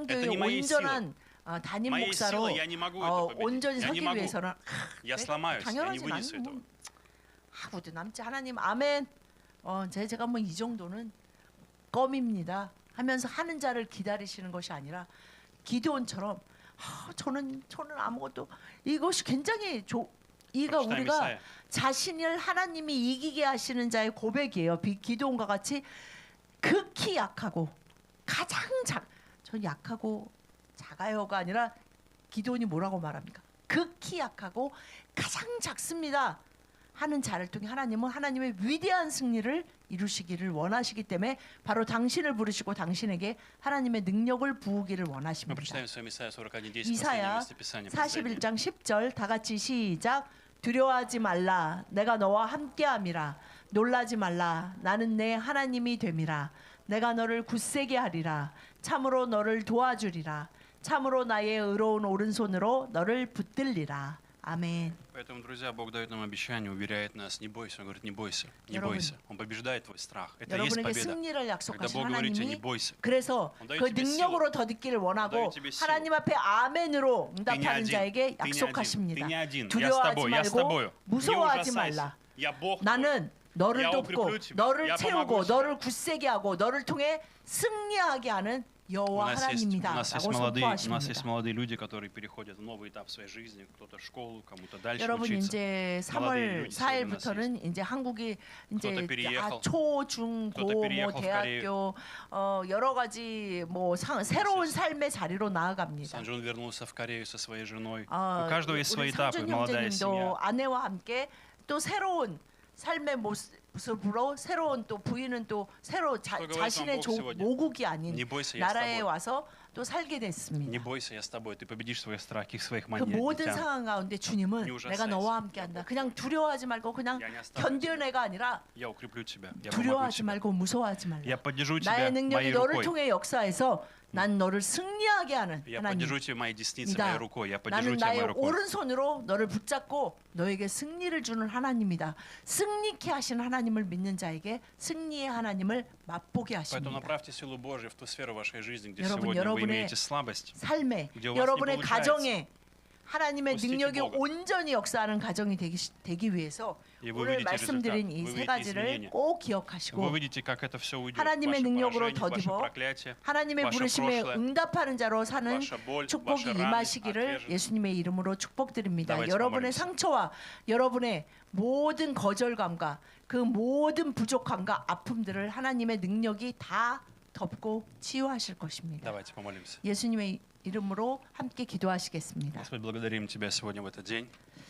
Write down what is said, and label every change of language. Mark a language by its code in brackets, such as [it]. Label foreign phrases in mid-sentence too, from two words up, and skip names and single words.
[ru] Это [ko] 교회 [ru] не моей [ko] 온전한 담임 [ru] Моей [ko] 목사로 [ru] силой я не могу это победить. [ko] 온전히 [ru] Я не [ko] 서기 [ru] могу. [ko] 위해서는 [ru] Я сломаюсь, я не [ko] 당연하지 [ru] вынесу [ko] 나는 [ru] этого. [ko] 뭐 하고도 남지 하나님 아멘. 제가 뭐 이 정도는 껌입니다. 하면서 하는 자를 기다리시는 것이 아니라 기드온처럼 저는 아무것도 이것이 굉장히 이가 [ru] Прочитаем [ko] 우리가 [ru] Исаия. [ko] 자신을 하나님이 이기게 하시는 자의 고백이에요. 기드온과 같이 극히 약하고 가장 전 약하고 작아요가 아니라 기드온이 뭐라고 말합니까? 극히 약하고 가장 작습니다. 하는 자를 통해 하나님은 하나님의 위대한 승리를 이루시기를 원하시기 때문에 바로 당신을 부르시고 당신에게 하나님의 능력을 부으기를 [ru] Мы [ko] 원하십니다. [ru] прочитаем с вами Исайя 41:10, последнее [ko] 이사야 [ru] место Писания. последнее. [ko] 41장 10절 다 같이 시작. 두려워하지 말라. 내가 너와 함께함이라. 놀라지 말라. 나는 내 하나님이 됨이라. 내가 너를 굳세게 하리라. 참으로 너를 도와주리라. 참으로 나의 의로운 오른손으로 너를 붙들리라. 아멘. [ru] Поэтому, друзья, Бог дает нам обещание, уверяет нас, не бойся. Он говорит, не бойся, не [ko] 여러분, [ru] бойся. Он побеждает твой страх. Это и есть [ko] 여러분에게 [ru] победа. [ko] 승리를 [ru] Когда [ko] 약속하신 [ru] Бог говорит тебе, не [ko] 하나님이 [ru] бойся. [ko] 그래서 [ru] Он дает [ko] 그 [ru] тебе [ko] 능력으로 더 듣기를 원하고 [ru] Он дает тебе силу. [ko] 하나님 앞에 아멘으로 [ru] Ты не [ko] 응답하는 [ru] один, [ko] 자에게 [ru] ты не один, ты [ko] 약속하십니다. [ru] не один. Я с [ko] 두려워하지 [ru] тобой, я с [ko] 말고 [ru] тобою. Не [ko] 무서워하지 [ru] ужасайся. [ko] 말라. [ru] Я Бог твой. [ko] 나는 너를 야, 돕고 [ru] укреплю тебя. [ko] 너를 야, 채우고 [ru] помогу тебе. [ko] 너를 굳세게 하고 너를 통해 승리하게 하는 [ru] У [ko] 여호와 [ru] нас есть [ko] 하나님이다라고 [ru] молодые [ko] 선포하십니다. [ru] люди, которые переходят в новый этап своей жизни, кто-то в школу, кому-то дальше [ko] 여러분 [ru] учиться. [ko] 이제 [ru] молодые [ko] 3월 [ru] люди сегодня у нас [ko] 4일부터는 이제 한국이 이제 [ru] кто-то переехал. [ko] 초, 중, [ru] кто-то [ko] 고, 뭐 [ru] переехал в [ko] 대학교 여러 가지 뭐 새로운 삶의 자리로 나아갑니다. [ru] Санджун вернулся в Корею со своей женой. У [ko] 어, [ru] каждого есть свои [ko] 우리 [ru] этапы. [ko] 상준 [ru] Молодая [ko] 형제님도 [ru] семья. [ko] 아내와 함께 또 새로운 삶의 모습으로 새로운 또 부인은 또 새로 그거 자신의 좀 сегодня. 모국이 아닌 [ru] Не бойся, я с [ko] 나라에 [ru] тобой. [ko] 와서 또 살게 됐습니다. [ru] Не бойся, я с тобой. Ты победишь свои страхи, своих [ko] 그 [ru] маньяк. [ko] 모든 상황 가운데 주님은 [ru] Не ужасайся. [ko] 내가 너와 함께한다. 그냥 두려워하지 말고 그냥 [ru] Я не оставлю тебя. [ko] 견뎌내가 아니라 [ru] Я укреплю тебя. Я помогу [ko] 두려워하지 [ru] тебе. [ko] 말고 무서워하지 말라. [ru] Я поддержу [ko] 나의 [ru] тебя [ko] 능력이 [ru] моей [ko] 너를 [ru] рукой. [ko] 통해 역사해서 난 너를 승리하게 하는 [ru] Я [ko] 하나님. [ru] поддержу тебя моей десницей, моей [ko] 이다. [ru] рукой. Я поддержу [ko] 나는 [ru] тебя [ko] 나의 [ru] моей рукой. [ko] 오른손으로 너를 붙잡고 너에게 승리를 주는 하나님이다. 승리케 하신 하나님을 믿는 자에게 승리의 하나님을 맛보게 [ru] Поэтому [ko] 하십니다. [ru] направьте силу Божью в ту сферу вашей жизни, где [ko] 여러분, [ru] сегодня вы [ko] 여러분의 [ru] имеете слабость. [ko] 삶에 [ru] где у вас [ko] 여러분의 [ru] не получается. [ko] 가정에 하나님의 [ru] Пустите [ko] 능력이 [ru] Бога. [ko] 온전히 역사하는 가정이 되기 위해서 [ru] И вы [ko] 오늘 [ru] увидите [ko] 말씀드린 [ru] результат, [ko] 이 [ru] вы [ko] 세 [ru] увидите [ko] 가지를 [ru] изменения. [ko] 꼭 [ru] Вы [ko] 기억하시고 [ru] увидите, как это все уйдет. [ko] 하나님의 [ru] Ваше [ko] 능력으로 [ru] поражение, ваше [ko] 더디어 [ru] проклятие, [ko] 하나님의 [ru] ваше [ko] 부르심에 [ru] прошлое, [ko] 응답하는 자로 사는 [ru] ваша боль, [ko] 축복이 [ru] ваша радость, [ko] 임하시기를 [ru] отверженность. [ko] 예수님의 이름으로 축복드립니다. [ru] Давайте [ko] 여러분의 [ru] помолимся. [ko] 상처와 여러분의 모든 거절감과 그 모든 부족함과 아픔들을 하나님의 능력이 다 덮고 치유하실 것입니다. [ru] Давайте помолимся. [ko] 예수님의 이름으로 함께 기도하시겠습니다. [ru] Господь, благодарим Тебя сегодня в этот день.